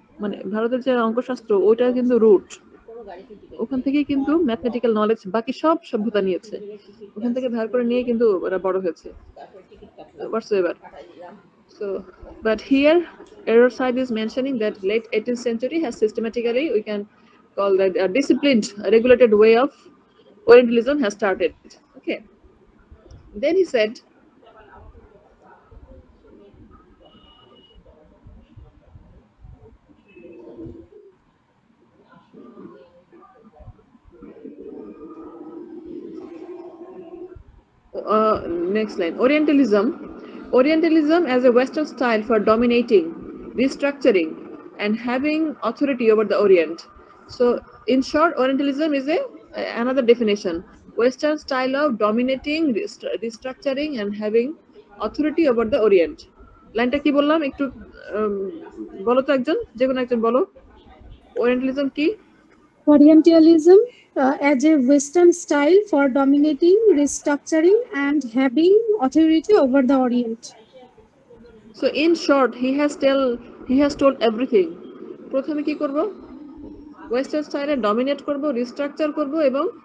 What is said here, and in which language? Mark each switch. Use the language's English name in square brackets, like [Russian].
[Bangla] মানে ভারতের যে অঙ্কশাস্ত্র, ওইটা কিন্তু রুট, ওখান থেকেই কিন্তু ম্যাথমেটিক্যাল নলেজ বাকি সব সভ্যতা নিয়েছে, ওখান থেকে ধার করে নিয়ে কিন্তু ওরা বড় হয়েছে [English] whatsoever. So, but here error side is mentioning that late 18th century has systematically, we can call that a disciplined, regulated way of Orientalism has started. Okay, then he said, next line, Orientalism as a Western style for dominating, restructuring, and having authority over the Orient. So, in short, Orientalism is another definition: Western style of dominating, restructuring, and having authority over the Orient. [Bangla] লাইনটা কি বললাম একটু বলো তো, একজন, যে কোনো একজন বলো, Orientalism কি? [English] Orientalism as a Western style for dominating, restructuring, and having authority over the Orient. So in short, he has told everything. [Bangla] প্রথমে কি করব? ওয়েস্টার্ন স্টাইলে ডমিনেট করব, রিস্ট্রাকচার করব এবং